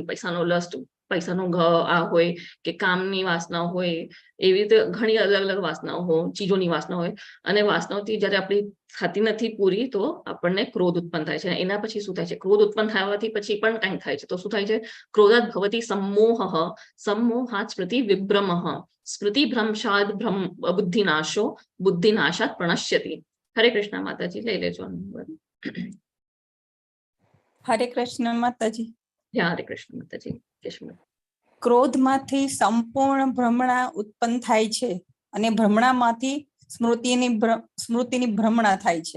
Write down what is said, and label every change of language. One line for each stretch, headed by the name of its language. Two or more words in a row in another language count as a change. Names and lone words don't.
Gujarati: પૈસાનો લસ્ટ, પૈસાનો આ હોય કે કામની વાસના હોય, એવી રીતે ઘણી અલગ અલગ વાસનાઓ હોય, ચીજોની વાસના હોય. અને વાસનાઓથી જયારે આપણી થતી નથી પૂરી તો આપણને ક્રોધ ઉત્પન્ન થાય છે. એના પછી શું થાય છે? ક્રોધ ઉત્પન્ન થવાથી પછી પણ કંઈક થાય છે. તો શું થાય છે?
Sanskrit: ક્રોધાત ભવતી सम्मोहः, सम्मोहात् स्मृति विभ्रमः, स्मृति भ्रंशात् बुद्धिनाशो, बुद्धिनाशात् प्रणश्यति.
Gujarati: हरे कृष्ण माताजी. લઈ લેજો. હરે કૃષ્ણ માતાજી. હરે કૃષ્ણ માતાજી. કૃષ્ણ. ક્રોધમાંથી સંપૂર્ણ ભ્રમણા ઉત્પન્ન થાય છે અને ભ્રમણામાંથી સ્મૃતિની ભ્રમણા થાય છે.